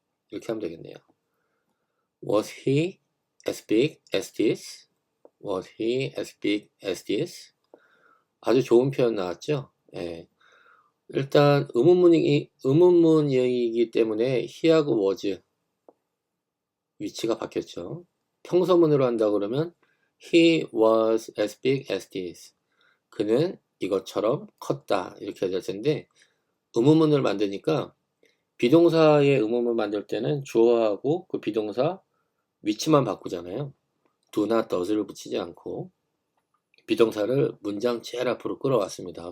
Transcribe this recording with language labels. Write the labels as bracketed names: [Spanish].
[Korean] 이렇게 하면 되겠네요. [English] Was he as big as this? Was he as big as this? [Korean] 아주 좋은 표현 나왔죠? 예. 일단 의문문이기 때문에 he하고 was 위치가 바뀌었죠. 평서문으로 한다 그러면 [English] he was as big as this. [Korean] 그는 이것처럼 컸다. 이렇게 해야 될 텐데 의문문을 만드니까 비동사의 의문문 만들 때는 주어하고 그 비동사 위치만 바꾸잖아요. do나 does를 붙이지 않고 비동사를 문장 제일 앞으로 끌어왔습니다.